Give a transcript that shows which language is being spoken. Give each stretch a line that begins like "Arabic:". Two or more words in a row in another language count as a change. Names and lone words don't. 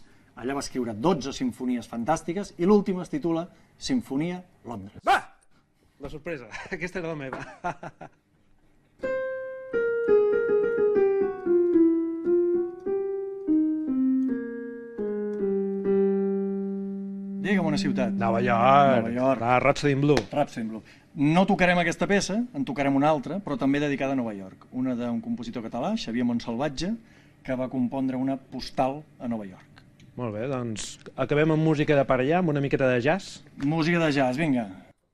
Catalan: Allà va escriure 12 simfonies fantàstiques i l'última es titula Simfonia Londres. Va! La sorpresa. Aquesta era la meva. Digue'm una ciutat. Nova York. Rhapsody in Blue. Rhapsody in Blue. No tocarem aquesta peça, en tocarem una altra, però també dedicada a Nova York. Una d'un compositor català, Xavier Montsalvatge, que va compondre una postal a Nova York. Molt bé, doncs acabem amb música de per allà, amb una miqueta de jazz. Música de jazz, vinga.